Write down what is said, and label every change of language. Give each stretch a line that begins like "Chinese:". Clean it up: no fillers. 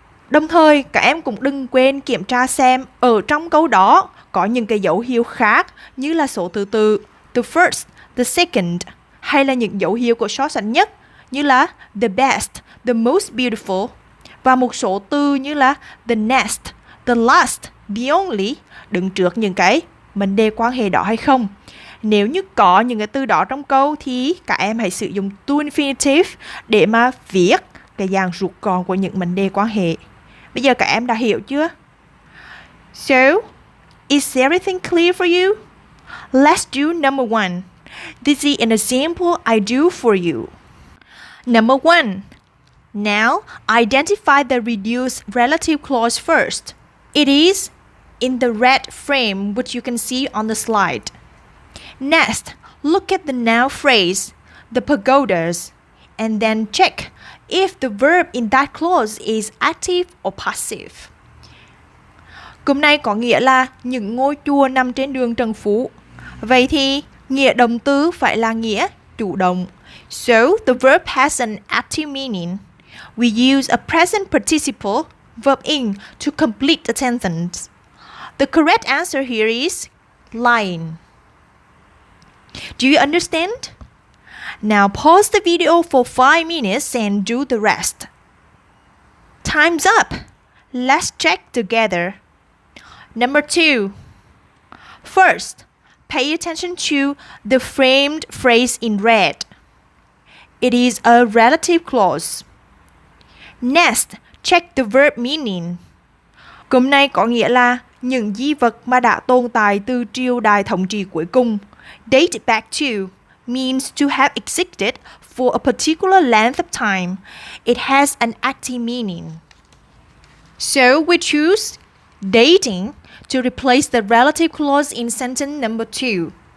Vietnamese: Đồng thời, các em cũng đừng quên kiểm tra xem ở trong câu đó có những cái dấu hiệu khác như là số thứ tự,
English: the first, the second,
Vietnamese: hay là những dấu hiệu của so sánh nhất như là
English: the best, the most beautiful,
Vietnamese: và một số từ như là
English: the next, the last, the only
Vietnamese: đứng trước những cái mệnh đề quan hệ đó hay không. Nếu như có những cái từ đó trong câu thì các em hãy sử dụng to infinitive để mà viết cái dạng rút gọn của những mệnh đề quan hệ. Bây giờ các em đã hiểu chưa?
English: So, is everything clear for you? Let's do number 1. This is an example I do for you. Number 1. Now, identify the reduced relative clause first. It is in the red frame which you can see on the slide. Next, look at the noun phrase, the pagodas, and then check if the verb in that clause is active or passive.
Vietnamese: Cụm này có nghĩa là những ngôi chùa nằm trên đường Trần Phú. Vậy thì nghĩa động từ phải là nghĩa chủ động.
English: So, the verb has an active meaning. We use a present participle, verb in, to complete the sentence. The correct answer here is lying. Do you understand? Now pause the video for 5 minutes and do the rest. Time's up. Let's check together. Number 2. First, pay attention to the framed phrase in red. It is a relative clause. Next, check the verb meaning.
Vietnamese: Cụm này có nghĩa là những di vật mà đã tồn tại từ triều đại thống trị cuối cùng.
English: Date back to means to have existed for a particular length of time. It has an active meaning. So we choose dating to replace the relative clause in sentence number 2.